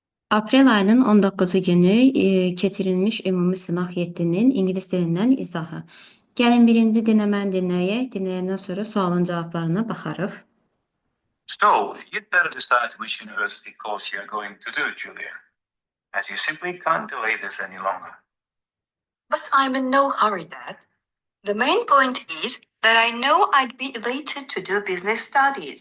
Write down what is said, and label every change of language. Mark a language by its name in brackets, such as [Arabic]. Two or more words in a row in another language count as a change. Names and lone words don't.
[Azerbaijani] Aprel ayının 19-u günü keçirilmiş ümumi sınaq 7-nin ingilis dilindən izahı. Gəlin birinci dinləməni dinləyək. Dinləyəndən sonra sualın cavablarına baxarıq. [English] So, you'd better decide which university course you're going to do, Julia, as you simply can't delay this any longer. But I'm in no hurry, Dad. The main point is that I know I'd be elated to do business studies.